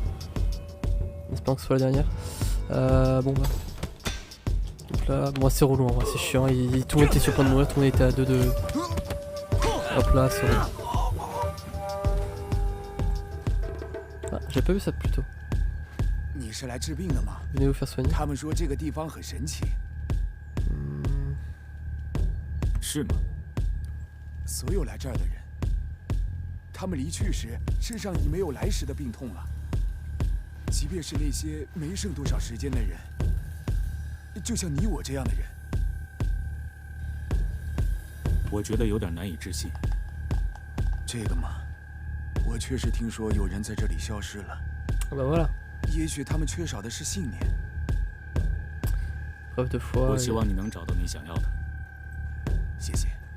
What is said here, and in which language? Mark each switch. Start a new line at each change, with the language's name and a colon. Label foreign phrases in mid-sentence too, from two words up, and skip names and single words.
French: En espérant que ce soit la dernière. Bon bah. Donc là, bon c'est relou en vrai, c'est chiant. Tout le monde était sur le point de mourir, tout le monde était à 2-2. Hop là, c'est relou. Ah, j'ai pas vu ça plus tôt.
Chinese: 你是来治病的吗？
French: Venez vous faire soigner.
Chinese: 他们说这个地方很神奇，是吗？所有来这儿的人，他们离去时身上已没有来时的病痛了。即便是那些没剩多少时间的人，就像你我这样的人，我觉得有点难以置信。这个嘛，我确实听说有人在这里消失了。
French: Ah bah voilà.
Chinese: 也许他们缺少的是信念。
French: Preuve de foi.
Chinese: 我希望你能找到你想要的。谢谢。